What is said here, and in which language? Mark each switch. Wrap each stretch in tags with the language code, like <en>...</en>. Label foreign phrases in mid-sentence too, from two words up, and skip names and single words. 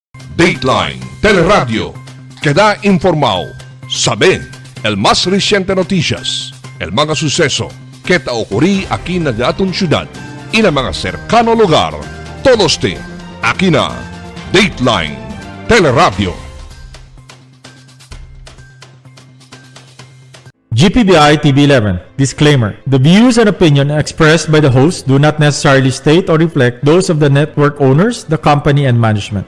<cbk>Dateline Teleradyo. Queda informado. Saber el más reciente noticias, el mga suceso que te ocurrí aquí na atong syudad y na mga cercano lugar. Todos aquí na Dateline Teleradyo. GPBI TV11. Disclaimer.</cbk> <en>The views and opinion expressed by the host do not necessarily state or reflect those of the network owners, the company, and management.</en>